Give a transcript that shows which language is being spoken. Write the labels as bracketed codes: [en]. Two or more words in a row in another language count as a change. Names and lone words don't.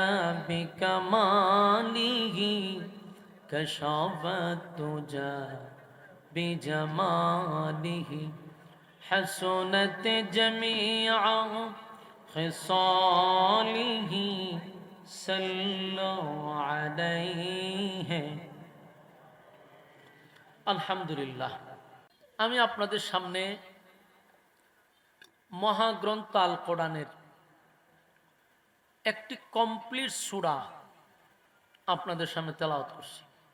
[ar] بکمالہ کشف الدجى بجمالہ حسنت جمیع خصالہ صلو علیہ [bn] আলহামদুলিল্লাহ আমি আপনাদের সামনে মহাগ্রন্থ আল কোরআনের একটি কমপ্লিট সূরা আপনাদের সামনে তেলাওয়াত করছি